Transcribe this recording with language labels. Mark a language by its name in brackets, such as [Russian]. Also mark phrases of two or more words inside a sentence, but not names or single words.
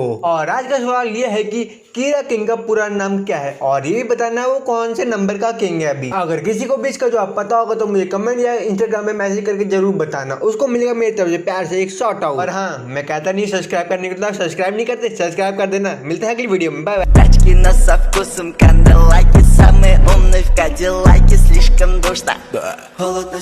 [Hindi] और आज का सवाल ये है कि कीरा किंग का पूरा नाम क्या है और ये भी बताना है वो कौन से नंबर का किंग है अभी। अगर किसी को भी इसका जवाब पता होगा तो मुझे कमेंट या इंस्टाग्राम में मैसेज करके जरूर बताना, उसको मिलेगा मेरी तरफ से प्यार से एक [English] shout out. [Hindi] और हाँ मैं कहता नहीं सब्सक्राइब करने के लिए, सब्सक्राइब नहीं करते सब्सक्राइब कर देना। मिलते हैं अगली वीडियो में, [English] bye bye. [Russian] Тачки на со вкусом кандалаки, самые умные в Кадиллаке, слишком душно. Холодно.